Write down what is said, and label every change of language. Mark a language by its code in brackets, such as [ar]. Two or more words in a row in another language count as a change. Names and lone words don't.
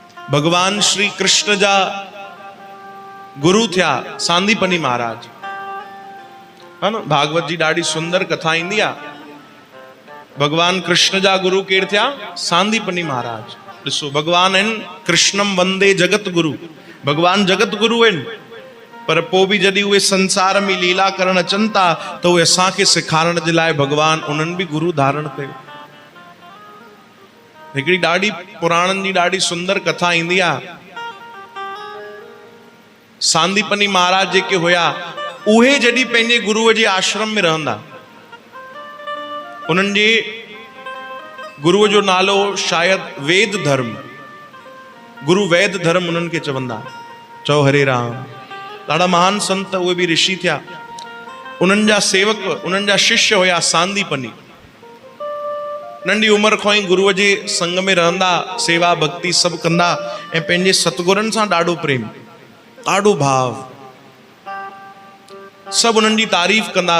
[sd] भगवान श्री कृष्ण जा गुरु थिया सांदीपनी महाराज है न। भागवत जी ॾाढी सुंदर कथा ईंदी आहे। भगवान कृष्ण जा गुरु केर थिया? सांदीपनी महाराज। ॾिसो भगवान आहिनि [sa] कृष्णम वंदे जगत गुरु, [sd] भगवान जगत गुरु आहिनि, पर पोइ बि जॾहिं उहे संसार में लीला करण अचनि था त उहे असांखे सेखारण जे लाइ भगवान उन्हनि बि गुरु धारण कयो। हिकिड़ी ॾाढी पुराणनि जी ॾाढी सुंदर कथा ईंदी आहे। सांदीपनी महाराज जेके हुया उहे जॾहिं पंहिंजे गुरुअ जे आश्रम में रहंदा, उन्हनि जे गुरुअ जो नालो शायदि वेद धर्म, गुरु वेद धर्म उन्हनि खे चवंदा। चओ हरे राम। ॾाढा महान संत उहे बि ऋषि थिया। उन्हनि जा सेवक, उन्हनि जा शिष्य हुया सांदीपनी। नंढी उमिरि खां ई गुरुअ जे संग में रहंदा, सेवा भक्ति सभु कंदा ऐं पंहिंजे सतगुरनि सां ॾाढो प्रेम, ॾाढो भाव, सभु उन्हनि जी तारीफ़ कंदा।